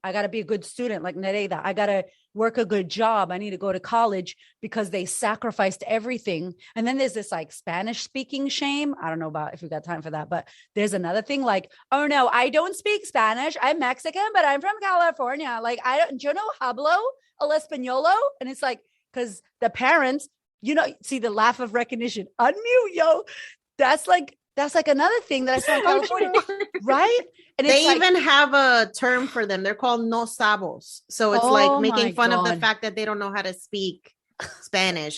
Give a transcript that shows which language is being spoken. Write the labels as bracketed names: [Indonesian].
[English] I got to be a good student like Nereyda. I got to work a good job. I need to go to college because they sacrificed everything. And then there's this like Spanish speaking shame. I don't know about if we got time for that, but there's another thing like, oh no, I don't speak Spanish. I'm Mexican, but I'm from California. [Spanish] Like yo no hablo el españolo. [English] And it's like, cause the parents, you know, see the laugh of recognition, unmute, yo. That's That's like another thing that I saw in California, right? And they it's even have a term for them. They're called no sabos. So it's like making fun of the fact that they don't know how to speak Spanish.